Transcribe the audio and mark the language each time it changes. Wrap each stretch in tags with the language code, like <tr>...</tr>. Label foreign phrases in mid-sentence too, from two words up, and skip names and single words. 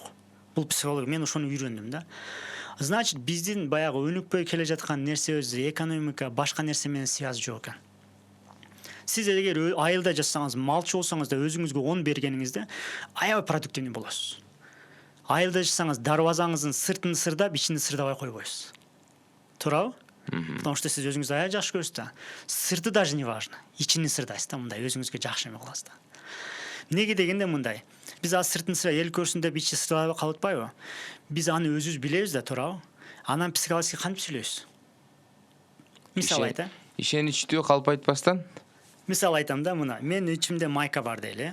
<ky>Бул психология, мен ошону үйрөндүм да. Значит, биздин баягы өнүкпөй келе жаткан нерсебиз, экономика, башка нерсе менен связь жок экен. Сиз эгер айылда жашасаңыз, малчы болсоңуз да өзүңүзгө 10 бергениңизде аябай продуктивный болосуз. Айылда жашасаңыз, дарбазаңыздын сыртын сырдап, ичин сырдабай койбойсуз. Туурабы? Потому что сиз өзүңүздү аябай жакшы көрөсүз да.</ky> <ru>Сырты даже не важно.</ru> <ky>Ичини сырдайсыз да, мындай өзүңүзгө жакшы эме кыласыз да. Неге дегенде мындай. Биз азыр сыртын сыра эл көрсүн деп ичи сырдабай калып атпайбы? Биз аны өзүбүз билебиз да, туурабы? Анан психологически кантип сүйлөйбүз? Мисалы айта. Ишеничтүү калп айтпастан? Мисал айтам да, мына мен ичимде майка бар дейли.</ky>